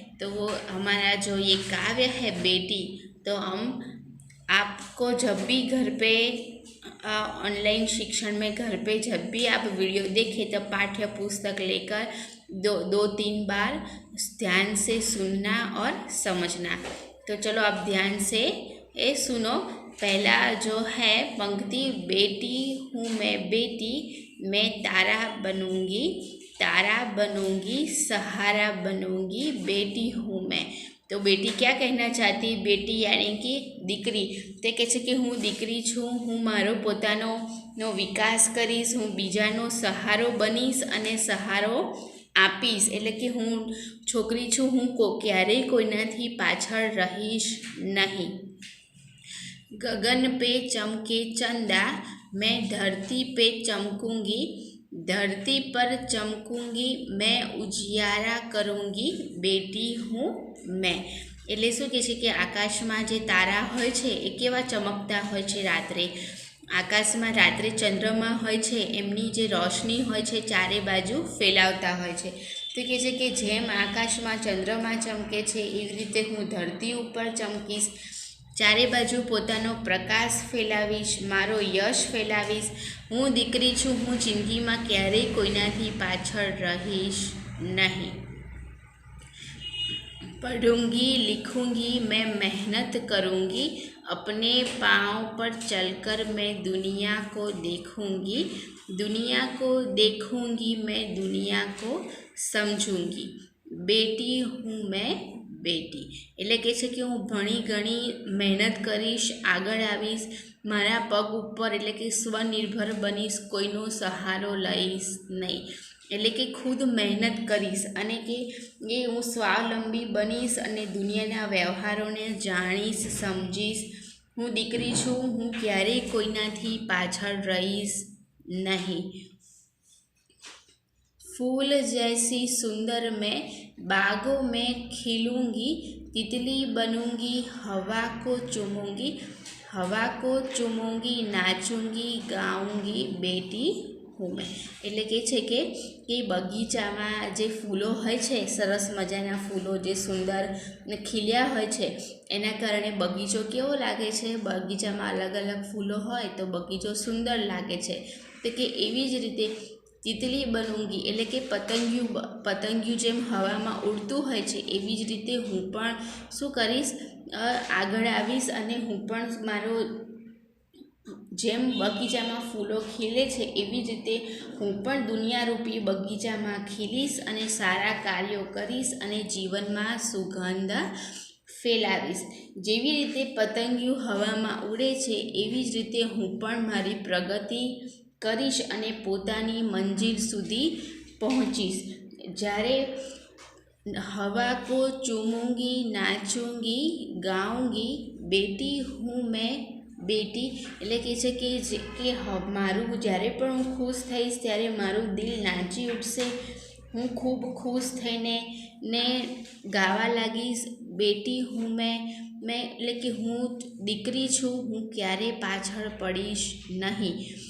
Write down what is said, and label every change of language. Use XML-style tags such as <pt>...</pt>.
<hi>तो वो हमारा जो ये काव्य है बेटी, तो हम आपको जब भी घर पे ऑनलाइन शिक्षण में घर पे जब भी आप वीडियो देखें तो पाठ्य पुस्तक लेकर 2-3 बार ध्यान से सुनना और समझना। तो चलो आप ध्यान से ये सुनो। पहला जो है पंक्ति, बेटी हूँ मैं बेटी, मैं तारा बनूँगी, तारा बनूँगी, सहारा बनूँगी, बेटी हूँ मैं। तो बेटी क्या कहना चाहती, बेटी यानी कि</hi> <gu>દીકરી, તે કહે છે કે હું દીકરી છું, હું મારો પોતાનો વિકાસ કરીશ, હું બીજાનો સહારો બનીશ અને સહારો આપીશ, એટલે કે હું છોકરી છું, હું ક્યારેય કોઈનાથી પાછળ રહીશ નહીં।</gu> <hi>गगन पे चमके चंदा, मैं धरती पे चमकूंगी, धरती पर चमकूंगी, मैं उजियारा करूँगी, बेटी हूँ मैं।</hi> <gu>એટલે શું કહે છે કે આકાશમાં જે તારા હોય છે એ કેવા ચમકતા હોય છે રાત્રે, આકાશમાં રાત્રે ચંદ્રમા હોય છે, એમની જે રોશની હોય છે ચારે બાજુ ફેલાવતા હોય છે। તો કહે છે કે જેમ આકાશમાં ચંદ્રમા ચમકે છે એવી રીતે હું ધરતી ઉપર ચમકીશ, ચારે બાજુ પોતાનો પ્રકાશ ફેલાવીશ, મારો યશ ફેલાવીશ। હું દીકરી છું, હું જિંદગીમાં ક્યારેય કોઈનાથી પાછળ રહીશ નહીં।</gu> <hi>पढ़ूंगी लिखूंगी, मैं मेहनत करूंगी, अपने पाँव पर चलकर मैं दुनिया को देखूंगी, दुनिया को देखूंगी, मैं दुनिया को समझूंगी, बेटी हूँ मैं बेटी।</hi> <gu>એટલે કહે છે કે હું ભણી ગણી મહેનત કરીશ, આગળ આવીશ, મારા પગ ઉપર એટલે કે સ્વનિર્ભર બનીશ, કોઈનો સહારો લઈશ નહીં, એટલે કે ખુદ મહેનત કરીશ અને કે એ હું સ્વાવલંબી બનીશ અને દુનિયાના વ્યવહારોને જાણીશ સમજીશ। હું દીકરી છું, હું ક્યારેય કોઈનાથી પાછળ રહીશ નહીં।</gu> <hi>फूल जैसी सुंदर मैं बागों में खिलूँगी, तितली बनूँगी, हवा को चूमूँगी, हवा को चूमूँगी, नाचूँगी, गाऊँगी, बेटी હું મેં।</hi> <gu>એટલે કહે છે કે બગીચામાં જે ફૂલો હોય છે, સરસ મજાના ફૂલો જે સુંદર ખીલ્યા હોય છે, એના કારણે બગીચો કેવો લાગે છે, બગીચામાં અલગ અલગ ફૂલો હોય તો બગીચો સુંદર લાગે છે। તો કે એવી જ રીતે તિતલી બનૂંગી એટલે કે પતંગિયું જેમ હવામાં ઉડતું હોય છે એવી જ રીતે હું પણ શું કરીશ, આગળ આવીશ અને હું પણ મારો જેમ બગીચામાં ફૂલો ખીલે છે એવી જ રીતે હું પણ દુનિયારૂપી બગીચામાં ખીલીશ અને સારા કાર્યો કરીશ અને જીવનમાં સુગંધ ફેલાવીશ। જેવી રીતે પતંગિયું હવામાં ઉડે છે એવી જ રીતે હું પણ મારી પ્રગતિ કરીશ અને પોતાની મંજિલ સુધી પહોંચીશ। જ્યારે</gu> <hi>हवा को चूमूंगी, नाचूंगी, गाऊंगी, बेटी हूँ मैं बेटी।</hi> <gu>એટલે કહે છે કે મારું જ્યારે પણ હું ખુશ થઈશ ત્યારે મારું દિલ નાચી ઉઠશે, હું ખૂબ ખુશ થઈને ગાવા લાગીશ,</gu> <hi>બેટી હું મેં</hi> <gu>એટલે કે હું દીકરી છું, હું ક્યારેય પાછળ પડીશ નહીં.</gu>